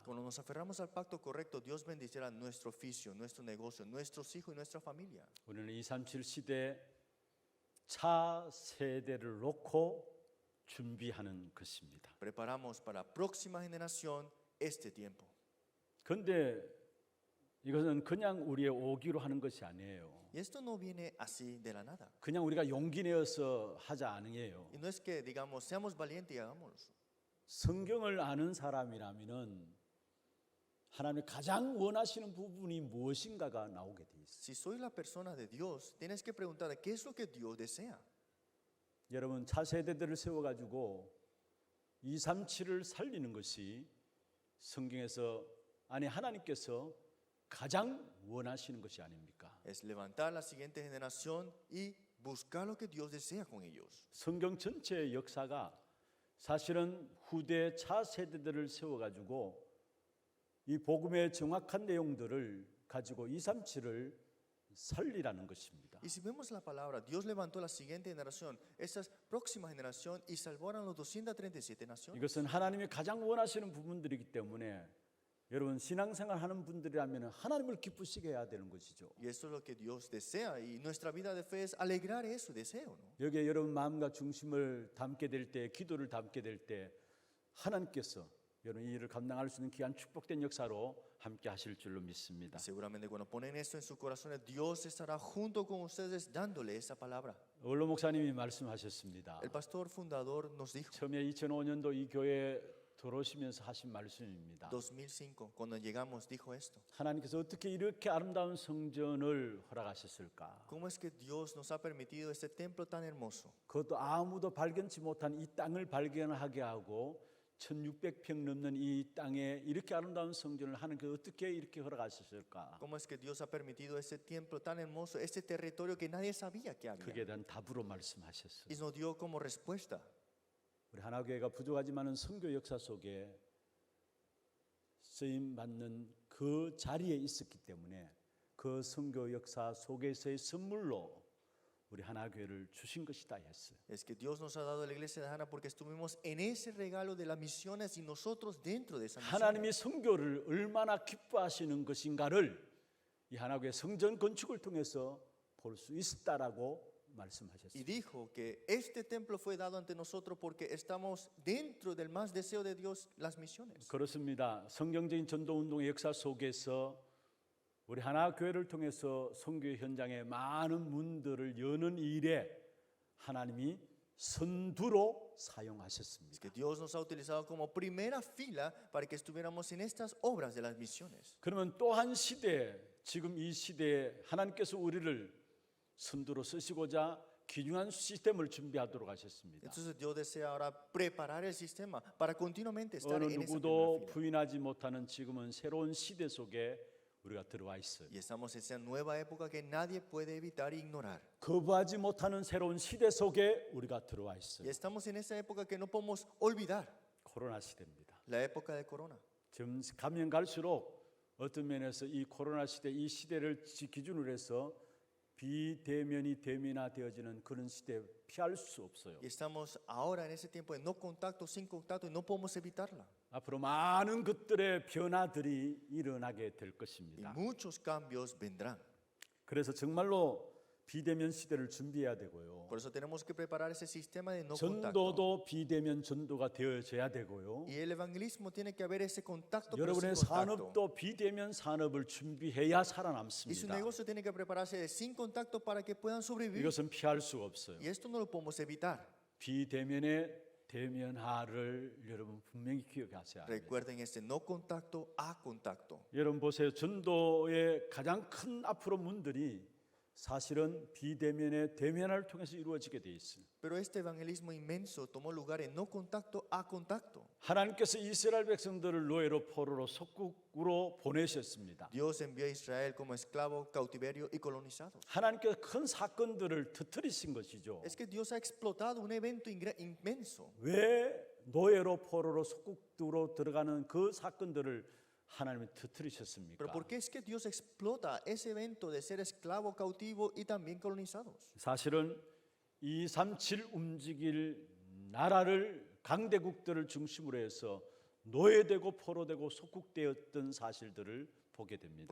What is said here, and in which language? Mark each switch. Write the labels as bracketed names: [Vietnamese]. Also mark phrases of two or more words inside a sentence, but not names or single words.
[Spanish] Cuando nos aferramos al pacto correcto, Dios bendecirá nuestro oficio, nuestro negocio, nuestros hijos y nuestra familia. [Korean] 우리는 237 시대 차 세대를 놓고 준비하는 것입니다. [Spanish] Preparamos para la próxima generación este tiempo. [Korean] 그런데 이것은 그냥 우리의 오기로 하는 것이 아니에요. [Spanish] Y esto no viene así de la nada. [Korean] 그냥 우리가 용기 내어서 하자 아니에요. [Spanish] Y no es que digamos, seamos valientes y hagámoslo. [Korean] 성경을 아는 사람이라면은 하나님이 가장 원하시는 부분이 무엇인가가 나오게 돼 있어요. [Spanish] Si soy la persona de Dios, tienes que preguntar qué es lo que Dios desea. [Korean] 여러분 차세대들을 세워가지고 237을 살리는 것이 성경에서 아니 하나님께서 가장 원하시는 것이 아닙니까? [Spanish] Es levantar la siguiente generación y buscar lo que Dios desea con ellos. [Korean] 성경 전체의 역사가 사실은 후대 차세대들을 세워가지고 이 복음의 정확한 내용들을 가지고 237을 살리라는 것입니다. [Spanish] Y si vemos la palabra, Dios levantó la siguiente generación, esa próxima generación, y salvaron los 237 naciones. [Korean] 이것은 하나님이 가장 원하시는 부분들이기 때문에 여러분 신앙생활 하는 분들이라면 하나님을 기쁘시게 해야 되는 것이죠. [Spanish] Y eso es lo que Dios desea, y nuestra vida de fe es alegrar ese deseo, ¿no? [Korean] 여기에 여러분 마음과 중심을 담게 될 때, 기도를 담게 될 때 하나님께서 여러분 이 일을 감당할 수 있는 귀한 축복된 역사로 함께 하실 줄로 믿습니다. [Spanish] Y seguramente cuando ponen esto en sus corazones, Dios estará junto con ustedes dándole esa palabra. [Korean] 원로 목사님이 말씀하셨습니다. [Spanish] El pastor fundador nos dijo, [Korean] 처음에 2005년도 이 교회에 들어오시면서 하신 말씀입니다. [Spanish] 2005, cuando llegamos, dijo esto. [Korean] 하나님께서 어떻게 이렇게 아름다운 성전을 허락하셨을까? [Spanish] ¿Cómo es que Dios nos ha permitido este templo tan hermoso? [Korean] 그것도 아무도 발견치 못한 이 땅을 발견하게 하고 1600평 넘는 이 땅에 이렇게 아름다운 성전을 하는 게 어떻게 이렇게 허락하셨을까? [Spanish] ¿Cómo es que Dios ha permitido este templo tan hermoso, este territorio que nadie sabía que había? [Korean] 그에 대한 답으로 말씀하셨어요. [Spanish] Y nos dio como respuesta. [Korean] 우리 하나교회가 부족하지만은 선교 역사 속에 쓰임 받는 그 자리에 있었기 때문에 그 선교 역사 속에서의 선물로 우리 하나교회를 주신 것이다 했어요. [Spanish] Es que Dios nos ha dado la iglesia de Hana porque estuvimos en ese regalo de las misiones y nosotros dentro de esa misión. [Korean] 하나님이 선교를 얼마나 기뻐하시는 것인가를 이 하나교회 성전 건축을 통해서 볼 수 있었다라고 [Spanish] Y [Korean] 말씀하셨어요. [Spanish] dijo que este templo fue dado ante nosotros porque estamos dentro del más deseo de Dios, las misiones. [Korean] 그렇습니다. 성경적인 전도 운동의 역사 속에서 우리 하나교회를 통해서 선교 현장에 많은 문들을 여는 일에 하나님이 선두로 [Spanish] Es [Korean] 사용하셨습니다. [Spanish] que Dios nos ha utilizado como primera fila para que estuviéramos en estas obras de las misiones. [Korean] 그러면 또 한 시대, 지금 이 시대에 하나님께서 우리를 선두로 쓰시고자 귀중한 시스템을 준비하도록 하셨습니다. [Spanish] Entonces Dios desea ahora preparar el sistema para continuamente estar [Korean] 어느 [Spanish] en esa [Korean] 누구도 [Spanish] primera fila. [Korean] 부인하지 못하는 지금은 새로운 시대 속에 우리가 들어와 있어요. [Spanish] Y estamos en esa nueva época que nadie puede evitar e ignorar. [Korean] 거부하지 못하는 새로운 시대 속에 우리가 들어와 [Spanish] Y [Korean] 있어요. [Spanish] estamos en esa época que no podemos olvidar, [Korean] 코로나 시대입니다. [Spanish] la época de corona. [Korean] 좀 가면 갈수록 어떤 면에서 이 코로나 시대, 이 시대를 기준으로 해서 비대면이 대면화되어지는 그런 시대에 피할 수 없어요. [Spanish] Y estamos ahora en ese tiempo de no contacto, sin contacto, y no podemos evitarla. [Korean] 앞으로 많은 것들의 변화들이 일어나게 될 [Spanish] Y [Korean] 것입니다. [Spanish] muchos cambios vendrán. [Korean] 그래서 정말로 비대면 시대를 준비해야 되고요. [Spanish] Por eso tenemos que preparar ese sistema de no contacto. [Korean] 전도도 비대면 전도가 되어져야 되고요. [Spanish] Y el evangelismo tiene que haber ese contacto, pero [Korean] 여러분의 [Spanish] sin contacto. [Korean] 산업도 비대면 산업을 준비해야 [Spanish] Y su [Korean] 살아남습니다. [Spanish] negocio tiene que prepararse de sin contacto para que puedan sobrevivir. [Korean] 이것은 피할 수가 없어요. [Spanish] Y esto no lo podemos evitar. [Korean] 비대면의 대면화를 여러분 분명히 기억하셔야 합니다. Recuerden este no contacto a contacto. 여러분 보세요. 전도의 가장 큰 앞으로 문들이 사실은 비대면의 대면화를 통해서 이루어지게 돼 있어요. [Spanish] Pero este evangelismo inmenso tomó lugar en no contacto a contacto. [Korean] 하나님께서 이스라엘 백성들을 노예로 포로로 속국으로 보내셨습니다. [Spanish] Dios envió a Israel como esclavo, cautiverio y colonizados. [Korean] 하나님께서 큰 사건들을 터뜨리신 것이죠. [Spanish] Es que Dios ha explotado un evento inmenso. [Korean] 왜 노예로 포로로 속국으로 들어가는 그 사건들을 하나님이 터뜨리셨습니까? [Spanish] Pero ¿por qué es que Dios explota ese evento de ser esclavo, cautivo y también colonizados? [Korean] 사실은 237 움직일 나라를 강대국들을 중심으로 해서 노예되고 포로되고 속국되었던 사실들을 보게 됩니다.